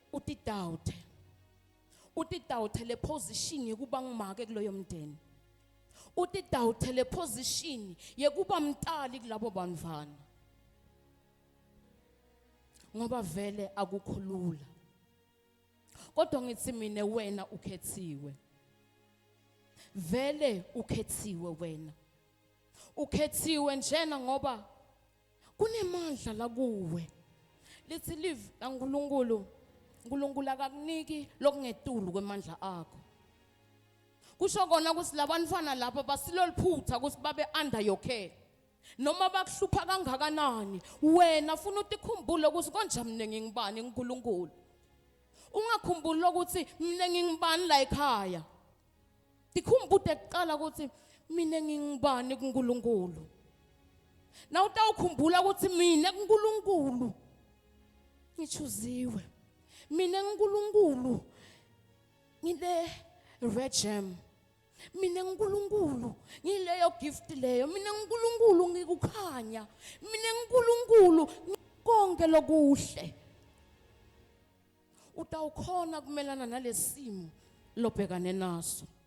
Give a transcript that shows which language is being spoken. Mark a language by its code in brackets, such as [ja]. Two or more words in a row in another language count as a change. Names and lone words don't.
[ss] utidawuthe le position yokuba ngimake kuloyo mndeni uthi dawuthele position yekuba mtali kulabo banvana ngoba vele akukhulula kodwa ngithi mina wena ukhethiwe vele ukhethiwe wena ukhethiwe njena ngoba kunemandla la kuwe lithi live kaNkulunkulu uNkulunkulu akakuniki lokungetulu kwemandla akho kusho kona ukuthi labantwana lapha basiloliphutha ukuthi babe [en] under your care [ss] noma bakuhlupha kangakanani wena ufuna ukukhumbula ukuthi konje mina ngingibani uNkulunkulu ungakhumbula ukuthi mina ngingibani la ekhaya tikhumbule kuqala ukuthi mina ngingibani kuNkulunkulu na utawukhumbula ukuthi mina kuNkulunkulu ngichuziwe mina uNkulunkulu ngile [en] red gem [ss] mina uNkulunkulu ngileyo gift leyo mina uNkulunkulu ngikukhanya mina uNkulunkulu konke lokuhle utawukhona kumelana nalesimo lobhekane naso